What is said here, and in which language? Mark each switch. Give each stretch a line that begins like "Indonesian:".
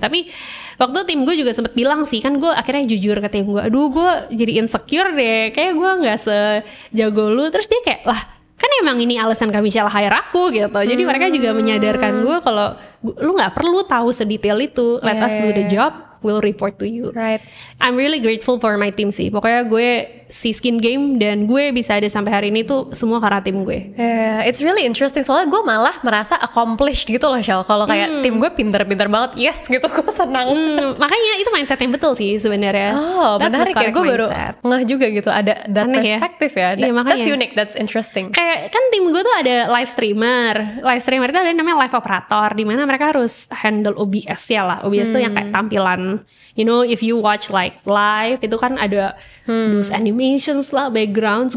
Indonesian: Tapi waktu tim gue juga sempet bilang sih, kan gue akhirnya jujur ke tim gue, aduh gue jadi insecure deh, kayak gue nggak sejago lu. Terus dia kayak, lah kan emang ini alasan kami Shell hire aku gitu. Jadi mereka juga menyadarkan gue kalau lu nggak perlu tahu sedetail itu.
English: Let us do the job, we'll report to you. Right. I'm really grateful for my team sih.
Indonesian: Pokoknya gue si Skin Game dan gue bisa ada sampai hari ini tuh semua karena tim gue.
English: It's really interesting.
Indonesian: Soalnya gue malah merasa accomplished gitu loh, Shell. Kalau kayak tim gue pinter-pinter banget, yes gitu, gue senang. Makanya itu mindset yang betul sih sebenarnya. Oh, menarik ya. Gue baru ngeh juga gitu, ada that perspektif ya. Iya,
English: that's unique, that's interesting.
Indonesian: Kayak kan tim gue tuh ada live streamer. Live streamer itu ada yang namanya live operator, di mana mereka harus handle OBS ya lah. OBS tuh yang kayak tampilan.
English: You know, if you watch like live itu kan ada those animations lah, backgrounds.